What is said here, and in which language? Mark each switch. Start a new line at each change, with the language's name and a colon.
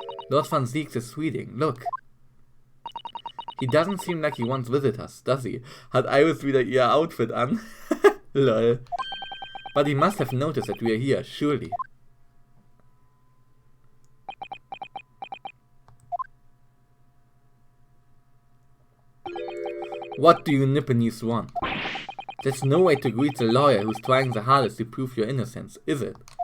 English: Lord Van Zieks is reading. Look. He doesn't seem like he wants visitors, does he?
German: Hat Iris wieder ihr Outfit an? Lol.
English: But he must have noticed that we are here, surely. What do you Nipponese want? There's no way to greet the lawyer who's trying the hardest to prove your innocence, is it?